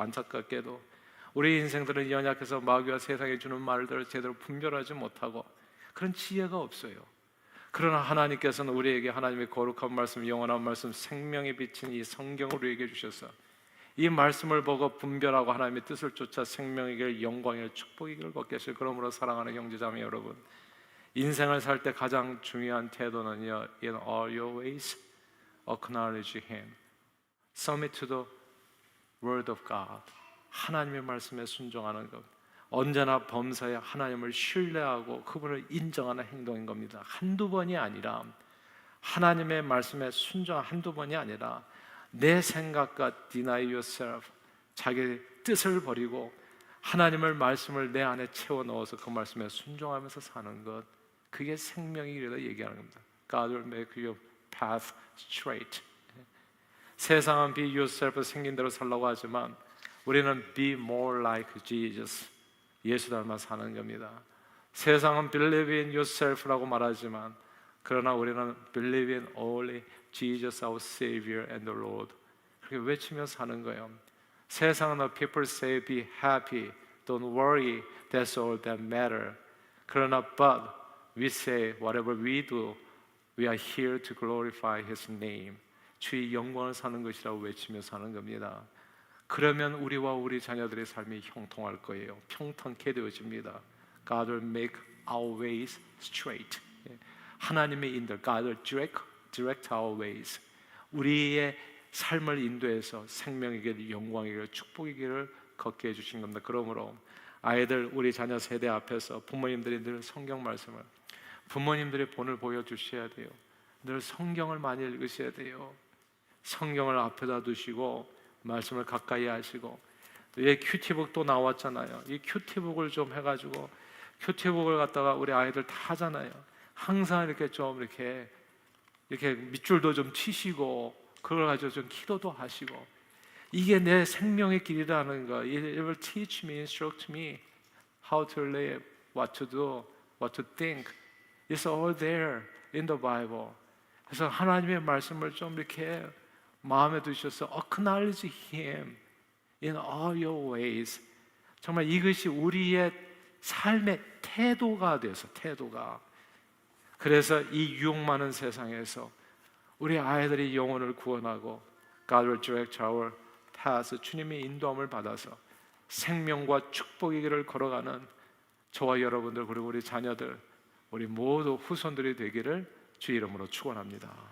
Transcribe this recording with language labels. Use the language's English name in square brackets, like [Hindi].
[Korean] 안타깝게도 우리 인생들은 연약해서 마귀와 세상에 주는 말들을 제대로 분별하지 못하고 그런 지혜가 없어요. 그러나 하나님께서는 우리에게 하나님의 거룩한 말씀, 영원한 말씀, 생명에 비친 이 성경을 우리에게 주셔서 이 말씀을 보고 분별하고 하나님의 뜻을 쫓아 생명의 길, 영광의 길, 축복의 길을 걷게 하실. 그러므로 사랑하는 형제자매 여러분, 인생을 살 때 가장 중요한 태도는요, [English] In all your ways acknowledge Him, submit to the Word of God. [Korean] 하나님의 말씀에 순종하는 것, 언제나 범사에 하나님을 신뢰하고 그분을 인정하는 행동인 겁니다. 한두 번이 아니라, 하나님의 말씀에 순종 한두 번이 아니라 내 생각과 [English] deny yourself, [Korean] 자기 뜻을 버리고 하나님의 말씀을 내 안에 채워 넣어서 그 말씀에 순종하면서 사는 것, 그게 생명의 길이다 얘기하는 겁니다. [English] God will make your path straight. [Korean] 세상은 [English] be yourself, [Korean] 생긴 대로 살라고 하지만 우리는 [English] be more like Jesus, [Korean] 예수 닮아 사는 겁니다. 세상은 [English] believe in yourself라고 [Korean] 말하지만 그러나 우리는 [English] believe in only Jesus our Savior and the Lord, [Korean] 그렇게 외치며 사는 거예요. 세상은 [English] people say be happy, don't worry, that's all that matter. [Korean] 그러나 [English] but we say whatever we do, we are here to glorify His name. [Korean] 주의 영광을 사는 것이라고 외치며 사는 겁니다. 그러면 우리와 우리 자녀들의 삶이 형통할 거예요. 평탄케 되어집니다. [English] God will make our ways straight. [Korean] 하나님의 인도, [English] God will direct our ways. [Korean] 우리의 삶을 인도해서 생명의 길, 영광의 길, 축복의 길을 걷게 해주신 겁니다. 그러므로 아이들, 우리 자녀 세대 앞에서 부모님들이 늘 성경 말씀을, 부모님들의 본을 보여주셔야 돼요. 늘 성경을 많이 읽으셔야 돼요. 성경을 앞에다 두시고 말씀을 가까이 하시고, 예, 큐티북도 나왔잖아요. 이 큐티북을 좀 해가지고, 큐티북을 갖다가 우리 아이들 다 하잖아요. 항상 이렇게 좀 이렇게 밑줄도 좀 치시고, 그걸 가지고 좀 기도도 하시고, 이게 내 생명의 길이라는 거. [English] It will teach me, instruct me how to live, what to do, what to think. It's all there in the Bible. [Korean] 그래서 하나님의 말씀을 좀 이렇게 마음에 두셔서 [English] acknowledge Him in all your ways. [Korean] 정말 이것이 우리의 삶의 태도가 돼서, 태도가. 그래서 이 유혹 많은 세상에서 우리 아이들이 영혼을 구원하고 [English] God will direct our path, [Korean] 주님의 인도함을 받아서 생명과 축복의 길을 걸어가는 저와 여러분들, 그리고 우리 자녀들, 우리 모두 후손들이 되기를 주 이름으로 축원합니다.